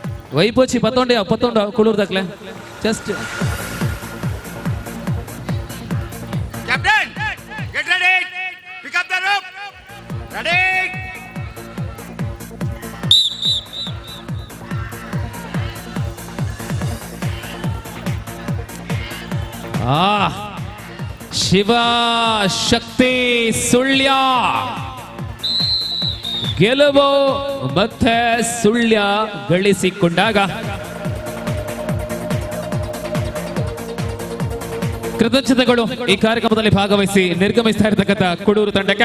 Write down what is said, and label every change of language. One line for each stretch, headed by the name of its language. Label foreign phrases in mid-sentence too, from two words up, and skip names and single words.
Tulu: ವೈಪೋಚಿ ಪತ್ತೊಂಡ ಕುಳೂರ್ ದಕ್ಲೆ ಜಸ್ಟ್
English: Captain, get ready. Pick up the rope. Ready.
Kannada: ಶಿವ ಶಕ್ತಿ ಸುಳ್ಯ ಗೆಲುವು ಮತ್ತೆ ಸುಳ್ಯ ಗಳಿಸಿಕೊಂಡಾಗ ಕೃತಜ್ಞತೆಗಳು ಈ ಕಾರ್ಯಕ್ರಮದಲ್ಲಿ ಭಾಗವಹಿಸಿ ನಿರ್ಗಮಿಸ್ತಾ ಇರತಕ್ಕಂಥ ಕುಡೂರು ತಂಡಕ್ಕೆ.